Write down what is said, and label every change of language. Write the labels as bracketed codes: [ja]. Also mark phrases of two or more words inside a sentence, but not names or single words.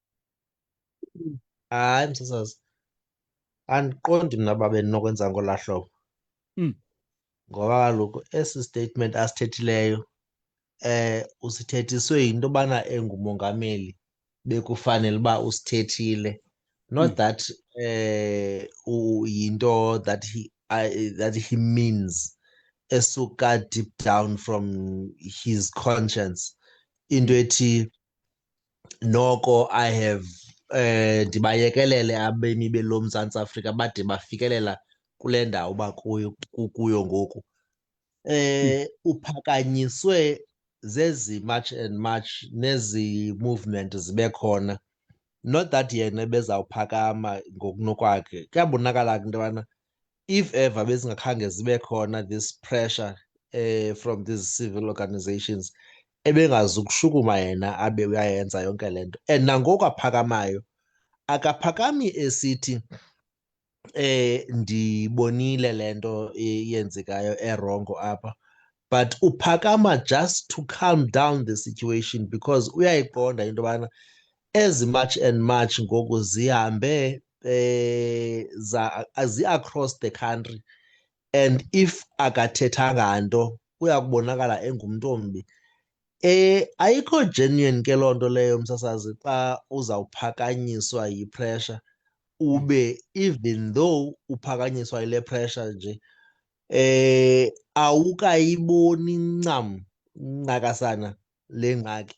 [xh] Hayi msasazi, andiqondi mna uba bendinokwenza ngolaa hlobo Mm. ngoba kaloku esi statement asithethileyo usithethiswe yinto yobana engumongameli bekufanele uba usithethile, [en] not that yinto that he means esuka deep down from his conscience, [xh] into ethi noko [en] I have [xh] ndibayekelele abemi belo Mzantsi Afrika bade bafikelela kule ndawo kuyo ngoku. Uphakanyiswe zezi [en] march and march [xh] nezi movement zibe khona, [en] not that [xh] yena bezawuphakama ngokunokwakhe. Kuyabonakala ke into yobana [en] if ever [xh] bezingakhange zibe khona [en] this pressure from these civil organizations, [xh] ebengazukushukuma yena abe uyayenza yonke le nto. And nangoku aphakamayo akaphakami esithi ndibonile le nto yenzekayo erongo apha, but uphakama [en] just to calm down the situation because [xh] uyayiqonda into yobana ezi [en] march and march [xh] ngoku zihambe [en] zi-across the country, and if [xh] akathethanga nto uya kubonakala engumntu ombi. Ayikho genuine ke loo nto leyo msasazi, xa uzawuphakanyiswa yipressure ube [en] even though [xh] uphakanyiswa yile pressure nje awukayiboni ncam ncakasana le ngxaki.